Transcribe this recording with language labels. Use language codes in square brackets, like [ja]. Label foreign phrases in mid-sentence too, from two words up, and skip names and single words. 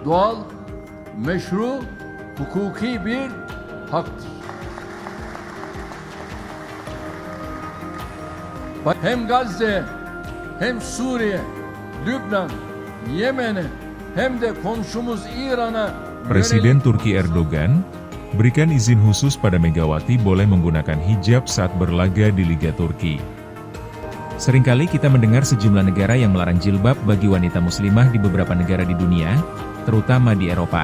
[tr] doğal, meşru, hukuki bir haktır. Hem Gazze, hem Suriye, Lübnan, Yemen'e, hem de komşumuz İran'a [id] Presiden Turki Erdogan berikan izin khusus pada Megawati boleh menggunakan hijab saat berlaga di Liga Turki. Seringkali kita mendengar sejumlah negara yang melarang jilbab bagi wanita muslimah di beberapa negara di dunia, terutama di Eropa.